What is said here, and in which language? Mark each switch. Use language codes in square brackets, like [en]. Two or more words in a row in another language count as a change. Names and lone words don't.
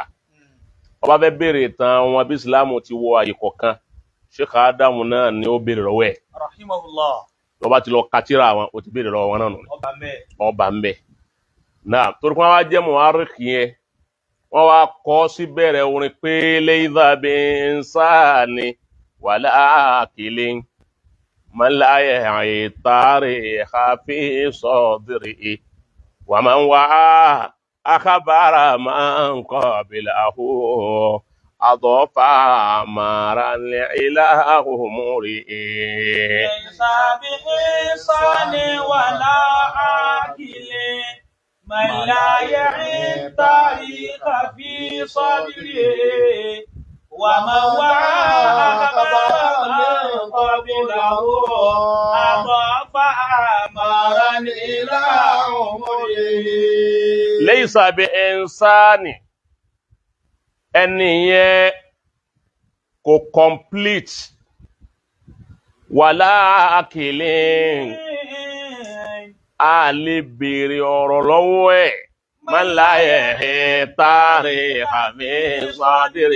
[yo] ó bá fẹ́ béèrè ìtàn wọn bí Islam ti wọ àyè kọ̀ọ̀kan Sheikh Adam náà ni ó béèrè lọ́wọ́ ẹ̀. rahimahullah. ló bá ti lọ katira wọn ó ti béèrè lọ́wọ́ wọn náà nù. ọba ń bẹ náà torí wọn wá jẹ́ mu'arrikh yẹn wọ́n wá kọ́ sí bẹ̀rẹ̀ orin pé [ar] ليس بإنسان ولا عاقل من لا يعي التاريخ في صدره ومن وعى أخبار من قبله أضاف أمرا إلى عمره. ليس بإنسان ولا عاقل من لا يعي التاريخ في صدره ومن وعى أخبار من قبله أضاف أمرا إلى عمره. ليس بإنسان [yo] ẹni yẹn kò complete [ar] ولا عاقل [yo] a lè béèrè ọ̀rọ̀ lọ́wọ́ ẹ̀ máa ń láyẹ̀ ẹ̀ tààrí àmì sádìrì.